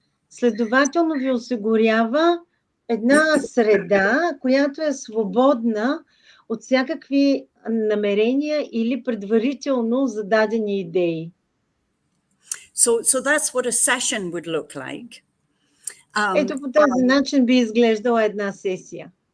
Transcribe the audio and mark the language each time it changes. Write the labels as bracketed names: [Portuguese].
[Bulgarian] Следователно ви осигурява една среда, която е свободна от всякакви намерения или предварително зададени идеи. [English] So that's what a session would look like. [Bulgarian] Ето по този начин би изглеждала една сесия.